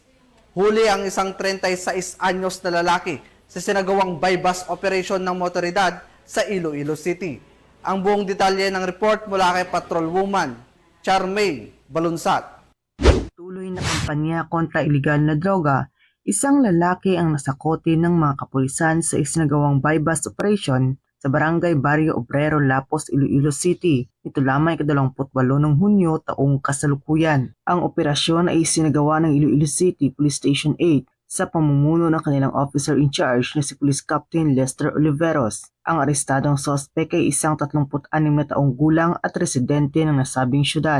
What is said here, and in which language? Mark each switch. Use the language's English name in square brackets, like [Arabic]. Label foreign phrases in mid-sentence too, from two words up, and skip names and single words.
[Filipino] Huli ang isang 36 anyos na lalaki sa sinagawang [English] bypass operation [Filipino] ng motoridad sa Iloilo City. Ang buong detalye ng report mula kay Patrolwoman Charmaine Balunsat. Tuloy na kampanya kontra ilegal na droga, isang lalaki ang nasakote ng mga kapulisan sa isinagawang [English] bypass operation [Filipino] sa Barangay Barrio Obrero, Lapos, Iloilo City. Ito lamang ika-28 ng Hunyo taong kasalukuyan. Ang operasyon ay isinagawa ng Iloilo City Police Station 8 sa pamumuno ng kanilang [English] officer in charge [Filipino] na si Police Captain Lester Oliveros. Ang arestadong sospek ay isang 36 na taong gulang at residente ng nasabing syudad.